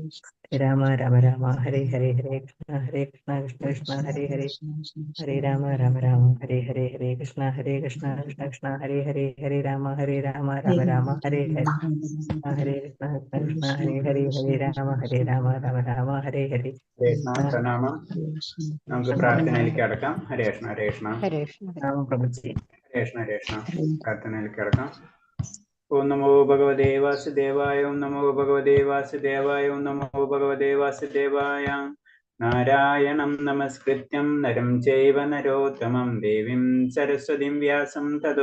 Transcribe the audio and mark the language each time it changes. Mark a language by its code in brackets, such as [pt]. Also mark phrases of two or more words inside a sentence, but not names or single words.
[ml] Rama Hare Hare Hare Krishna Hare Hare Hare Rama Hare Hare Hare Krishna Krishna Hare Hare Hare Rama Rama Hare Hare Hare Krishna Hare Hare Hare Rama Hare Hare കൃഷ്ണ പ്രണാമം. നമുക്ക് പ്രാർത്ഥനയിലേക്ക് കടക്കാം. ഹരേ കൃഷ്ണ ഹരേ കൃഷ്ണ Rama Prabhuji. ഹരേ കൃഷ്ണ ഹരേ കൃഷ്ണ. പ്രാർത്ഥനയിലേക്ക് കടക്കാം. [sa] ഓം നമോ ഭഗവതേ വാസുദേവായ. ഓം നമോ ഭഗവതേ വാസുദേവായ. ഓം നമോ ഭഗവതേ വാസുദേവായ. നാരായണം നമസ്കൃത്യം നരം ചൈവ നരോത്തമം ദേവീം സരസ്വതീം വ്യാസം തതോ